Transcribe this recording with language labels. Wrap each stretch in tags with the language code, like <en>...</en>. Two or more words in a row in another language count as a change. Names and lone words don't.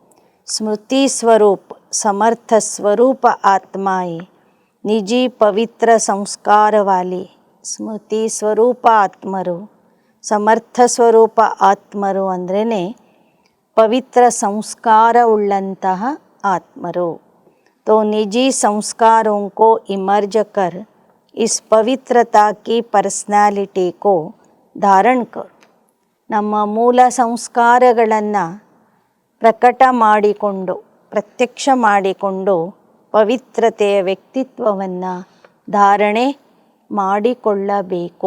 <hi>स्मृति स्वरूप समर्थ स्वरूप आत्माएं निजी पवित्र संस्कारवाली</hi> <kn>ಸ್ಮೃತಿ ಸ್ವರೂಪ ಆತ್ಮರು, ಸಮರ್ಥ ಸ್ವರೂಪ ಆತ್ಮರು ಅಂದ್ರೇ ಪವಿತ್ರ ಸಂಸ್ಕಾರವುಳ್ಳಂತಹ ಆತ್ಮರು.</kn> <hi>तो निजी संस्कारों को इमर्ज कर इस पवित्रता की पर्सनालिटी को धारण कर.</hi> <kn>ನಮ್ಮ ಮೂಲ ಸಂಸ್ಕಾರಗಳನ್ನು ಪ್ರಕಟ ಮಾಡಿಕೊಂಡು, ಪ್ರತ್ಯಕ್ಷ ಮಾಡಿಕೊಂಡು ಪವಿತ್ರತೆಯ ವ್ಯಕ್ತಿತ್ವವನ್ನು ಧಾರಣೆ ಮಾಡಿಕೊಳ್ಳಬೇಕು.</kn>